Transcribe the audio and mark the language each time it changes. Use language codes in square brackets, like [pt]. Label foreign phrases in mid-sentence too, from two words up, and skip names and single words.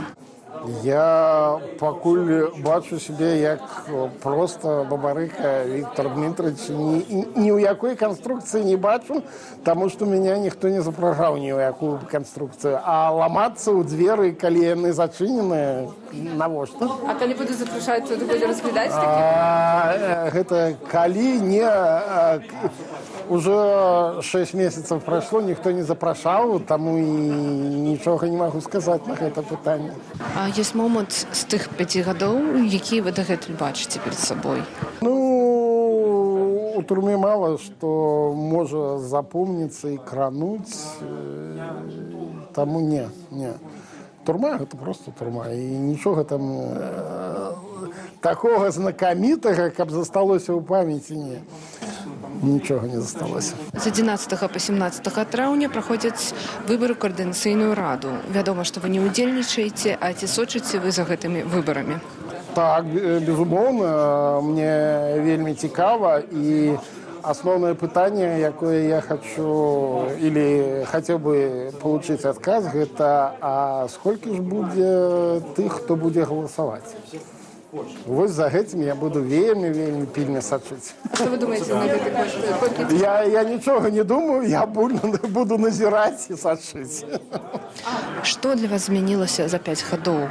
[be] Я пакуль бачу сябе як проста Бабарыка Віктор Дмітрович. Ні ў якой канструкцыі не бачу, таму што мяне ніхто не запрагаў ні ў якую канструкцыю. А ламацца ў дзверы, калі яны зачыненыя, навошта? А калі будзе запрашаць, то будзе разглядаць такі? Гэта калі не... [ru] Уже 6 месяцев прошло, никто не [be] запрашаў, таму і нічога не магу сказаць на гэта пытанне. А ёсць момант з тых 5 гадоў, які вы дагэтуль бачыце перад сабой? [ru] У у турме мало что может запомниться и крануть, тому не. Турма – это просто турма, и ничего там такого знакомитого, как засталось у памяти, нет. [be] Нічого не засталося. З 11 по 17 траўня праходзяць выбары ў каардынацыйную раду. Вядома, што вы не ўдзельнічаеце, а ці сочыце вы за гэтымі выбарамі? Так, безумоўна, мне вельмі цікава, і основное пытанне, якое я хочу [ru] или хотел бы получить отказ, [be] гэта [ru] а сколько ж [be] будзе тых, хто будзе галасаваць? Вось за гэтым я буду вельмі пільна сачыць. А што вы думаеце на гэты кошт? Я нічога не думаю, я буду назіраць і сачыць. Што для вас змянілася за 5 гадоў?